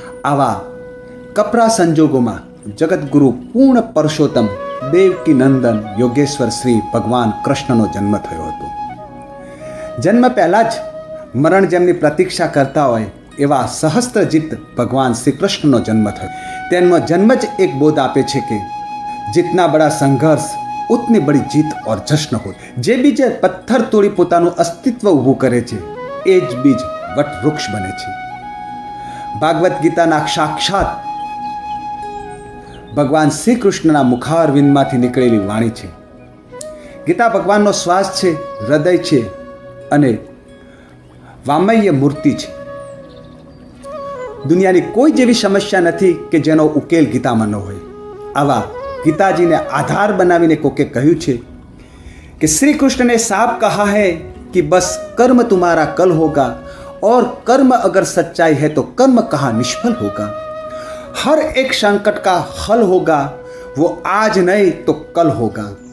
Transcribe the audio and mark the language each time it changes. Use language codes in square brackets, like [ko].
[gu] આવા કપરા સંજોગોમાં જગતગુરુ પૂર્ણ પરસોત્તમ દેવકી નંદન યોગેશ્વર શ્રી ભગવાન કૃષ્ણનો જન્મ થયો હતો. જન્મ પહેલાં જ મરણ જેમની પ્રતીક્ષા કરતા હોય એવા સહસ્ત્રજીત ભગવાન શ્રી કૃષ્ણનો જન્મ થયો. તેમનો જન્મ જ એક બોધ આપે છે કે [hi] जितना बड़ा संघर्ष उतनी बड़ी जीत और जश्न हो. [gu] જે બીજ પથ્થર તોડી પોતાનું અસ્તિત્વ ઊભું કરે છે એ જ બીજ વટ વૃક્ષ બને છે. ભાગવત ગીતાના સાક્ષાત ભગવાન શ્રી કૃષ્ણના મુખારવિંદમાંથી નીકળેલી વાણી છે. ગીતા ભગવાનનો શ્વાસ છે, હૃદય છે અને વામય મૂર્તિ છે. દુનિયાની કોઈ જેવી સમસ્યા નથી કે જેનો ઉકેલ ગીતામાં ન હોય. આવા गीताजी ने आधार बनावीने कोके कहूँ छे कि [hi] श्री कृष्ण ने साफ कहा है कि बस कर्म तुम्हारा कल होगा और कर्म अगर सच्चाई है तो कर्म कहाँ निष्फल होगा. हर एक संकट का हल होगा, वो आज नहीं तो कल होगा.